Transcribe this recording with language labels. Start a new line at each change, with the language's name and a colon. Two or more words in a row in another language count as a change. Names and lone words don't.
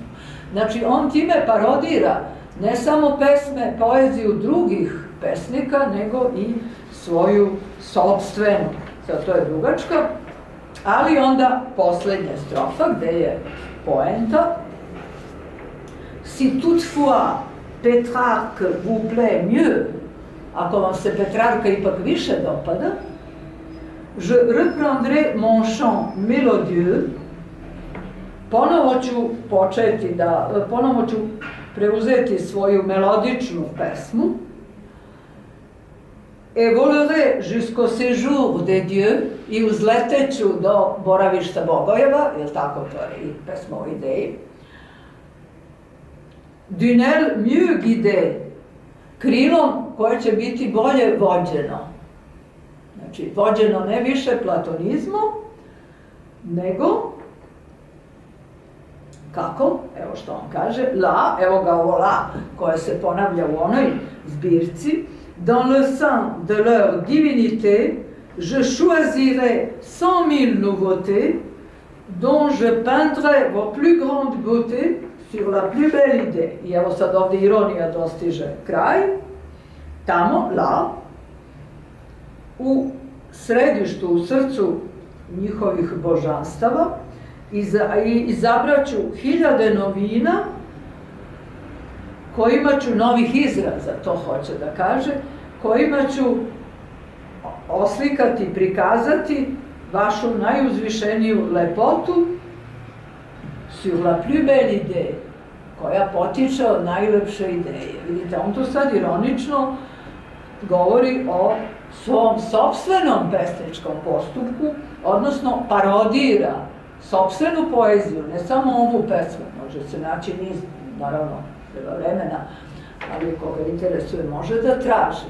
Serbian: Znači, on time parodira ne samo pesme, poeziju drugih pesnika, nego i svoju sopstvenu. Sad, to je dugačka, ali onda poslednja strofa gde je poenta.
French: Si toutefois Petrarque vous plaît mieux,
Serbian: ako vam se Petrarka ipak više dopada,
French: je reprendrai mon chant mélodieux,
Serbian: ponovo ću preuzeti svoju melodičnu pesmu,
French: et volerai jusqu'au séjour des dieux,
Serbian: i uzleteću do boravišta bogojeva, je li tako, to je i pesma o ideji,
French: d'une aile mieux guidée,
Serbian: krilom koje će biti bolje vođeno. Znači, vođeno ne više platonizmom, nego, kako? Evo što on kaže, la, evo ga ovo la, koje se ponavlja u onoj zbirci,
French: dans le sein de leur divinité, je choisirai 100 000 nouveautés, dont je peindrai vos plus grandes beautés, sur la plus belle idée.
Serbian: I evo sad ovde ironija dostiže kraj. Tamo, la, u središtu, u srcu njihovih božanstava, izabraću 1000 novina kojima ću, novih izraza, to hoće da kaže, kojima ću oslikati, prikazati vašu najuzvišeniju lepotu,
French: sur la plus belle idée,
Serbian: koja potiče od najlepše ideje. Vidite, on tu sad ironično govori o svom sopstvenom pesničkom postupku, odnosno parodira sopstvenu poeziju, ne samo ovu pesmu, može se naći niz, naravno, treba vremena, ali koga interesuje može da traži.